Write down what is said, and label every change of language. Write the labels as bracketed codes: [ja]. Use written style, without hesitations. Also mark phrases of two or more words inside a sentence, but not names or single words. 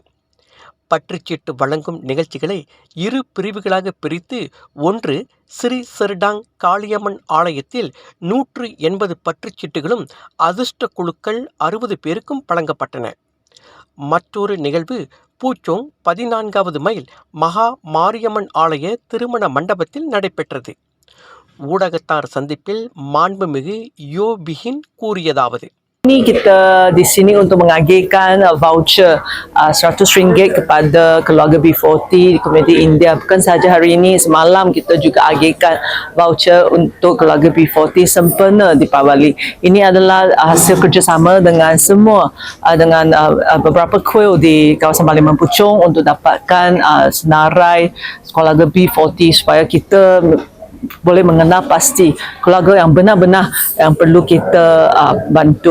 [ta] பற்றுச்சீட்டு வழங்கும் நிகழ்ச்சிகளை 2 பிரிவுகளாக பிரித்து, ஒன்று ஸ்ரீ செர்டாங் காளியம்மன் ஆலயத்தில் 180 பற்றுச்சீட்டுகளும் அதிர்ஷ்ட குழுக்கள் 60 பேருக்கும் வழங்கப்பட்டன. மற்றொரு நிகழ்வு பூச்சோங் 14வது மைல் மகா மாரியம்மன் ஆலய திருமண மண்டபத்தில் நடைபெற்றது. ஊடகத்தார் சந்திப்பில் மாண்புமிகு யோ பி ஹின் கூறியதாவது: [ms] Ini kita di sini untuk mengagihkan voucher RM100 kepada keluarga B40 di komuniti India. Bukan sahaja hari ini, semalam kita juga agihkan voucher untuk keluarga B40 sempena Deepavali. Ini adalah hasil kerjasama dengan semua, dengan beberapa kuil di kawasan Parlimen Puchong untuk dapatkan senarai keluarga B40 supaya kita boleh mengenal pasti keluarga yang benar-benar yang perlu kita bantu.